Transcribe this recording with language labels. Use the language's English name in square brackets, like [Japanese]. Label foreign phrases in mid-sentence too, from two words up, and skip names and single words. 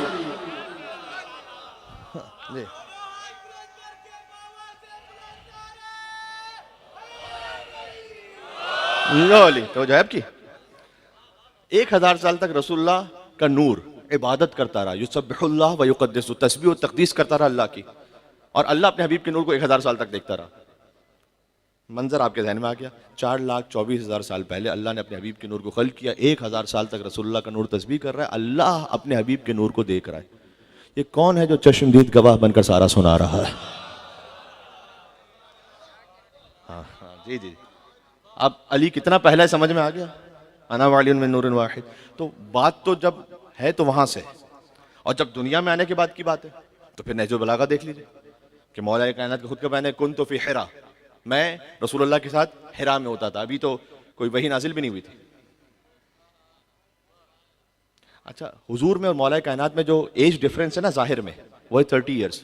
[Hindi] तो जैब की 1,000 साल तक रसूलुल्लाह का नूर इबादत करता रहा, [Arabic] يسبح الله ويقدس, [Hindi] तस्बीह और तक़दीस करता रहा अल्लाह की, और अल्लाह अपने हबीब के नूर को 1,000 साल तक देखता रहा। मंजर आपके ज़हन में आ गया, 4,24,000 साल पहले अल्लाह ने अपने हबीब के नूर को खल्क किया, 1,000 साल तक रसूलुल्लाह का नूर तस्बीह कर रहा है, अल्लाह अपने हबीब के नूर को देख रहा है। ये कौन है जो चश्मदीद गवाह बनकर सारा सुना रहा है? हाँ हाँ जी जी। अब अली कितना पहला है समझ में आ गया, [Arabic] أنا ولي من نور واحد. [Hindi] तो बात तो जब है तो वहां से, और जब दुनिया में आने के बाद की बात है तो फिर नहजुल बलागा देख लीजिए कि मौला कायनात का खुद का बयान है, [Arabic] كنت في حراء, [Hindi] मैं रसूलुल्लाह के साथ हिरा में होता था, अभी तो कोई वही नाजिल भी नहीं हुई थी। अच्छा, हुजूर में और मौला कायनात में जो [English] age difference [Hindi] है ना जाहिर में, वो है 30 ईयर्स।